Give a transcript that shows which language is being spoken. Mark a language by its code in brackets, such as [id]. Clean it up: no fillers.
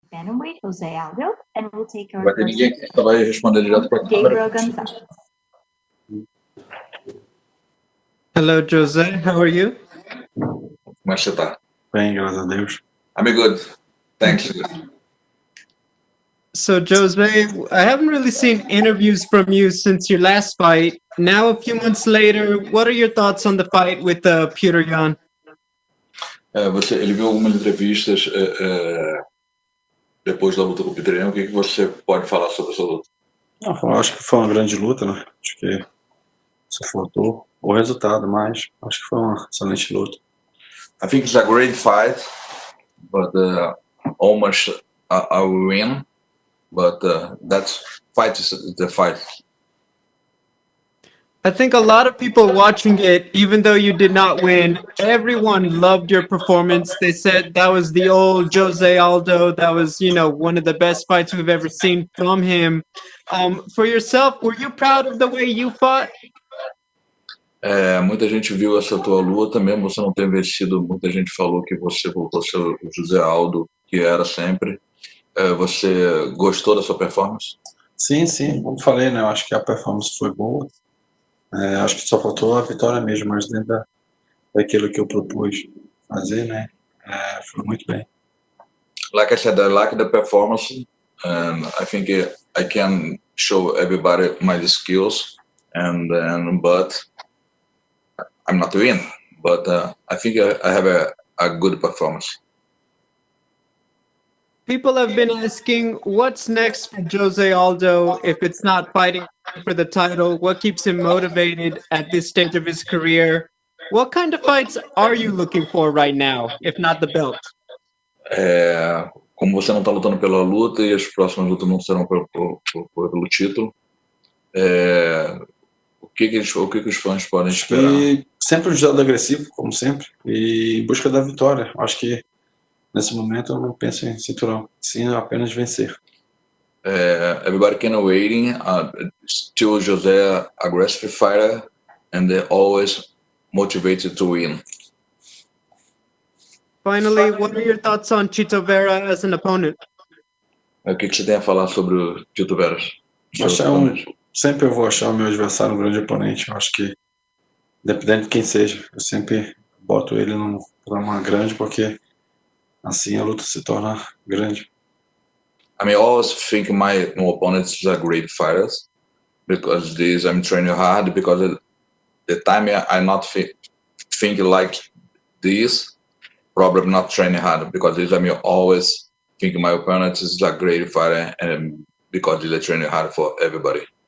[en] bantamweight, Jose Aldo, and we'll take our [pt] Vai ter ninguém aqui, só vai responder direto para a câmera. Gabriel Gonzalez. [en] Hello, Jose. How are you? [pt] Como é que você tá? Bem, graças a Deus. [en] I'm good. Thanks. So, Jose, I haven't really seen interviews from you since your last fight. Now, a few months later, what are your thoughts on the fight with Peter Yan? [pt] Ele viu algumas entrevistas depois da luta com o Peter Yan. O que você pode falar sobre essa luta? Acho que foi uma grande luta, né? Acho que suportou o resultado, mas acho que foi uma excelente luta. [en] I think it's a great fight, but almost a win. But that's fight is the fight. I think a lot of people watching it, even though you did not win, everyone loved your performance. They said that was the old Jose Aldo. That was, one of the best fights we've ever seen from him. For yourself, were you proud of the way you fought? [pt] Muita gente viu essa tua luta, mesmo você não ter vencido. Muita gente falou que você voltou a ser o José Aldo, que era sempre. Você gostou da sua performance? Sim, como falei, né? Eu acho que a performance foi boa. Acho que só faltou a vitória mesmo, mas dentro daquilo que eu propus fazer, né? Foi muito bem. [en] Like I said, I like the performance, and I think I can show everybody my skills, but I'm not win. But I think I have a good performance. People have been asking, what's next for Jose Aldo if it's not fighting for the title? What keeps him motivated at this stage of his career? What kind of fights are you looking for right now, if not the belt? [pt] Como você não está lutando pela luta e as próximas lutas não serão pelo título, o que os fãs podem esperar? E sempre um jogador agressivo, como sempre, e em busca da vitória. Acho que nesse momento eu não penso em cinturão, sim apenas vencer. [en] Everybody can waiting. Still José aggressive fighter, and they're always motivated to win. Finally, what are your thoughts on Chito Vera as an opponent? [pt] O que você tem a falar sobre o Tito Veras? Sempre eu vou achar o meu adversário um grande oponente. Eu acho que, dependendo de quem seja, eu sempre boto ele num programa grande, porque assim a luta se torna grande. [en] I always think my opponents are great fighters, because I'm training hard, because the time I not think like this, probably not training hard, because I'm always think my opponent is a great fighter, and because they're training hard for everybody.